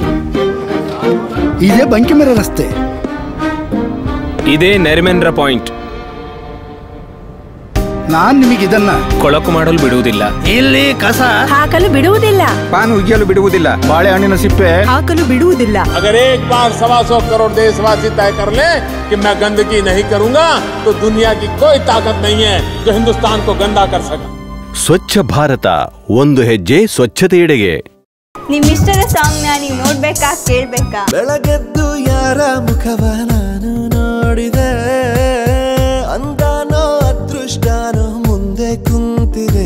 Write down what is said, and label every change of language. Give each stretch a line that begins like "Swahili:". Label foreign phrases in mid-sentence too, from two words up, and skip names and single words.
Kannada: ಇದೇ ಬಂಕಿಮರ ರಸ್ತೆ, ಇದೇ ನೆರ್ಮೆನ್ರ ಪಾಯಿಂಟ್. ನಾನ್ ನಿಮಗಿದನ್ನ ಕೊಳಕು ಮಾಡಲು ಬಿಡುವುದಿಲ್ಲ, ಇಲ್ಲಿ ಕಸ ಹಾಕಲು ಬಿಡುವುದಿಲ್ಲ, ಪಾನ್ ಉಗಿಯಲು ಬಿಡುವುದಿಲ್ಲ, ಬಾಳೆಹಣ್ಣಿನ ಸಿಪ್ಪೆ ಹಾಕಲು ಬಿಡುವುದಿಲ್ಲ.
Hindi: अगर एक बार 125 करोड़ देशवासी तय कर ले कि मैं गंदगी नहीं करूंगा तो दुनिया की कोई ताकत नहीं है जो हिंदुस्तान को गंदा कर सके.
Kannada: ಸ್ವಚ್ಛ ಭಾರತ, ಒಂದು ಹೆಜ್ಜೆ ಸ್ವಚ್ಛತೆಯೆಡೆಗೆ. ನಿಮ್ಮಿಷ್ಟದ ಸಾಂಗ್ ನ ನೀವು ನೋಡ್ಬೇಕಾ, ಕೇಳ್ಬೇಕಾ? ಬೆಳಗೆದ್ದು ಯಾರ ಮುಖವ ನಾನು ನೋಡಿದೆ, ಅಂದಾನೋ ಅದೃಷ್ಟನೋ ಮುಂದೆ ಕುಂತಿದೆ.